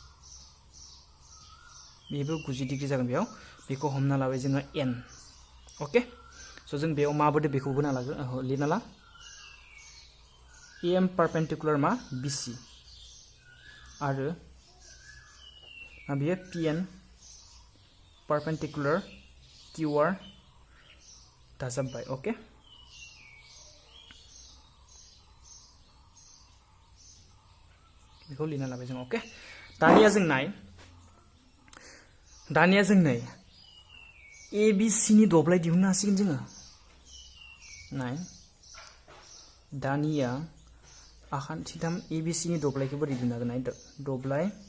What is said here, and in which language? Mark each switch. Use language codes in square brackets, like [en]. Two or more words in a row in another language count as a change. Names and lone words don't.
[brx] बेबो 90 डिग्री जागोन बेयाव बेखौ हमना लाबाय जोङो N ओके स जों बेयाव माबोदो बेखौ बोना लागोन लिरना ला AM परपेंडिकुलर मा BC आरो बेयो PN परपेंडिकुलर QR दाजाबबाय ओके बेखौ लिरना लाबाय जों ओके दानिया जों नाय ABC नि दब्लाय दिहुननो हासिगोन जोङो नाय दानिया आखान्थिथाम ABC नि दब्लायखौ बोरै दिहुननो हागोन नाय दब्लाय